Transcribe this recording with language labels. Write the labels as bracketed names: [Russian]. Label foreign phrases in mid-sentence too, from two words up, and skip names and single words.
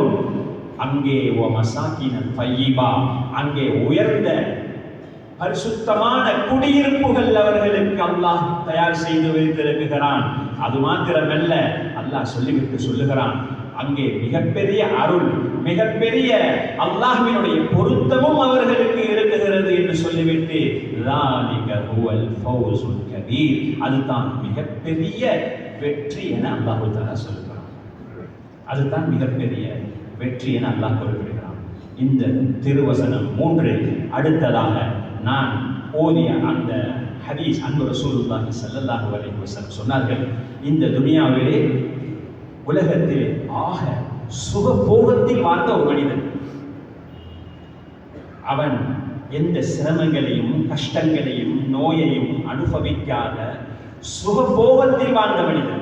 [Tamil] அங்கே [Arabic] مساكن طيبة, [Tamil] அங்கே உயர்ந்த பரிசுத்தமான குடியிருப்புகள் அவர்களுக்கு அல்லாஹ் தயார் செய்து வைத்திருக்கிறான். அது மாத்திரமல்ல, அல்லாஹ் சொல்லிவிட்டு சொல்லுகிறான், அங்கே மிகப்பெரிய அருள், மிகப்பெரிய அல்லாஹ்வினுடைய பொருத்தமும் அவர்களுக்கு இருக்கிறது என்று சொல்லிவிட்டு, [Arabic] ذَلِكَ هُوَ الْفَوْزُ الْكَبِيرُ, [Tamil] அதுதான் மிகப்பெரிய வெற்றி என [Arabic] الله تعالى [Tamil] சொல்கிறான். அதுதான் மிகப்பெரிய வெற்றி என அல்லாஹ் குறிப்பிடுகிறான். இந்த திருவசனம் 3 அடுத்ததாக நான் ஓதிய அந்த ஹதீஸ், அன்பு [Arabic] رسول الله صلى الله عليه وسلم [Tamil] சொன்னார்கள், இந்த துனியாவிலே உலகத்திலே ஆக சுகபோகத்தில் வாழ்ந்த ஒரு மனிதன், அவன் எந்த சிரமங்களையும் கஷ்டங்களையும் நோயையும் அனுபவிக்காத சுகபோகத்தில் வாழ்ந்த மனிதன்.